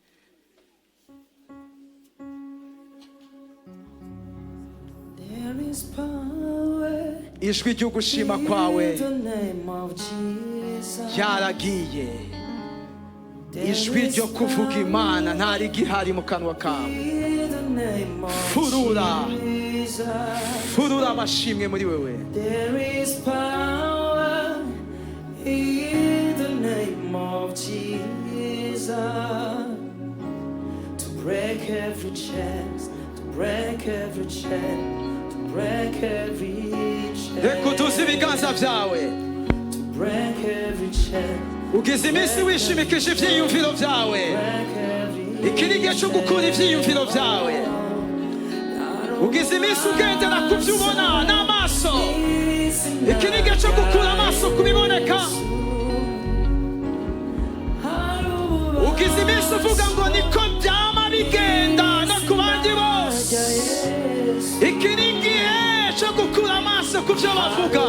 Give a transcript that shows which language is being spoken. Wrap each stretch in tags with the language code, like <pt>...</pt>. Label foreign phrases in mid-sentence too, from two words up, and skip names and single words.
<rn>Ijwi ryo gushima kwawe ryaragiye. Ijwi ryo kuvuga Imana ntari gihari mu kanwa kawe. Furura amashimwe muri wewe.</rn> <en>There is power in the name of Jesus to break every chain, to break every chain, to break every chain.</en> <rn>Reka uduze ibiganza vyawe.</rn> <en>To break every chain.</en> <rn>Ugize iminsi wishimikije ivyiyumviro vyawe. Iki ni igihe cyo gukura ivyiyumviro vyawe. Ugize iminsi ugendera ku byo ubona n'amaso. Iki ni igihe cyo gukura amaso kubiboneka. ugize iminsi uvuga ngo niko byama bigenda no ku bandi bose. Iki ni igihe cyo gukura amaso ku byo bavuga.</rn>